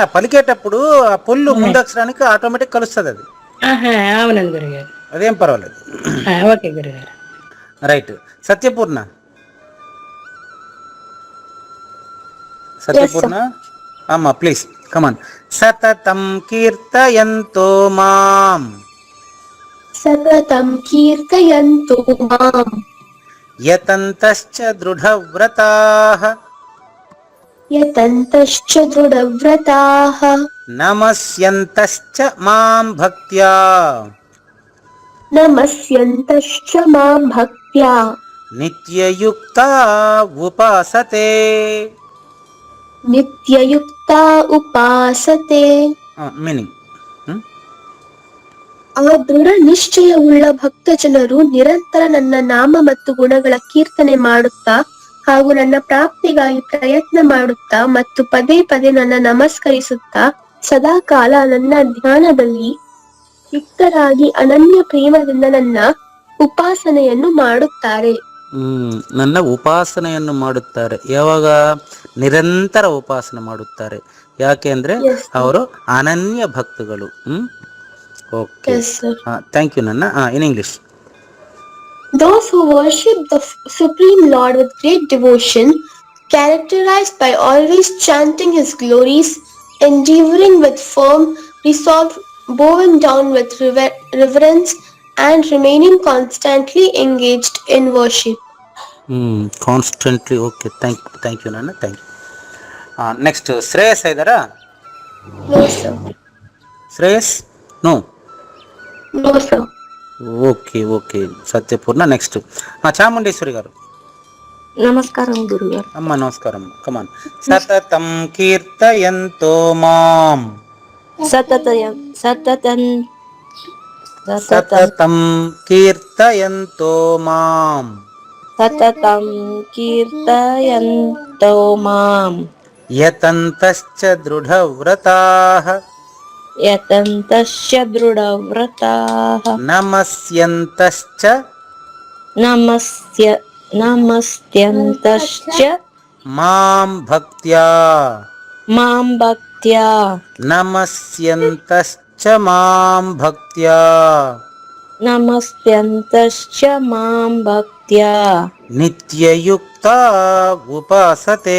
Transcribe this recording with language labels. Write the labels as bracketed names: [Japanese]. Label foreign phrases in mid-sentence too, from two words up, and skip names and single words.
[Telugu] పలికేటప్పుడు ఆ పొల్లు ముందు అక్షరానికి ఆటోమేటిక్ కలుస్తుంది అది. అవునండి గురుగారు. అదేం పర్వాలేదు. ఓకే గురుగారు. రైట్. సత్యపూర్ణ. సత్యపూర్ణ అమ్మా [English] please come on. [Sanskrit] సతతం కీర్తయంతో మాం సతతం కీర్తయంతో మాం యతంతశ్చ దృఢవ్రతాః యతంతశ్చ దృఢవ్రతాః నమస్యంతశ్చ మాం భక్త్యా నమస్యంతశ్చ మాం భక్త్యా నిత్యయుక్త ఉపాసతే. నిత్యయుక్త ఉపాసతే. [Telugu] మీనింగ్. [Kannada] ಆ ದೃಢ ನಿಶ್ಚಯವುಳ್ಳ ಭಕ್ತ ಜನರು ನಿರಂತರ ನನ್ನ ನಾಮ ಮತ್ತು ಗುಣಗಳ ಕೀರ್ತನೆ ಮಾಡುತ್ತಾ ಹಾಗೂ ನನ್ನ ಪ್ರಾಪ್ತಿಗಾಗಿ ಪ್ರಯತ್ನ ಮಾಡುತ್ತಾ ಮತ್ತು ಪದೇ ಪದೇ ನನ್ನ ನಮಸ್ಕರಿಸುತ್ತಾ ಸದಾಕಾಲ ನನ್ನ ಧ್ಯಾನದಲ್ಲಿ ಯುಕ್ತರಾಗಿ ಅನನ್ಯ ಪ್ರೇಮದಿಂದ ನನ್ನ ಉಪಾಸನೆಯನ್ನು ಮಾಡುತ್ತಾರೆ. ನನ್ನ ಉಪಾಸನೆಯನ್ನು ಮಾಡುತ್ತಾರೆ. ಯಾವಾಗ? ನಿರಂತರ ಉಪಾಸನೆ ಮಾಡುತ್ತಾರೆ. ಯಾಕೆ ಅಂದ್ರೆ ಅವರು ಅನನ್ಯ ಭಕ್ತಗಳು. ಓಕೆ, [English] Yes, sir. thank you ನನ್ನ. in English. Those who worship the Supreme Lord with great devotion, characterized by always chanting His glories, endeavoring with firm resolve, bowing down with reverence, and remaining constantly engaged in worship. constantly. okay, thank you ನನ್ನ. thank you. [Kannada] ನೆಕ್ಸ್ಟ್ ಶ್ರೇಯಸ್ ಇದ್ದಾರಾ? [English] No, sir. [Kannada] ಶ್ರೇಯಸ್? ನೋ. [English] No, sir. okay okay [Telugu] సత్యపూర్ణ. నెక్స్ట్ చాముండేశ్వరి గారు. నమస్కారం గురుగారు. అమ్మ నమస్కారం. కమాన్. [Sanskrit] సతతం కీర్తయంతో మాం సతతం కీర్తయంతో మాం సతతం కీర్తయంతో మాం యతంతశ్చ దృఢవ్రతాః యతంతశ్చ దృఢవ్రతాః నమస్యంతశ్చ నమస్యంతశ్చ మాం భక్త్యా నమస్యంతశ్చ మాం భక్త్యా నిత్యయుక్త ఉపాసతే.